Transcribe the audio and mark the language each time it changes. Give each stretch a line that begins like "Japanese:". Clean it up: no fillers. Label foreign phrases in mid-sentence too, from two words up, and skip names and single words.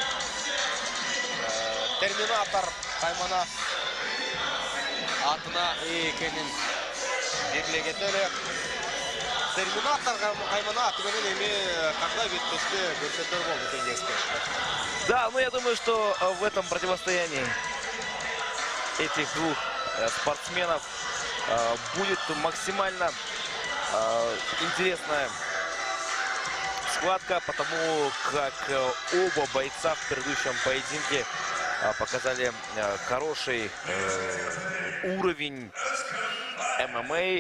Kyrgyz: Терминатор каймана атына экенин белгилеген эле. Терминатор каймана аты менен эми кандай беттешти көрсөтөр болду теңдеспеш.
Russian: Да, ну я думаю, что в этом противостоянии этих двух спортсменов будет максимально интересная схватка, потому как оба бойца в предыдущем поединке показали хороший уровень ММА.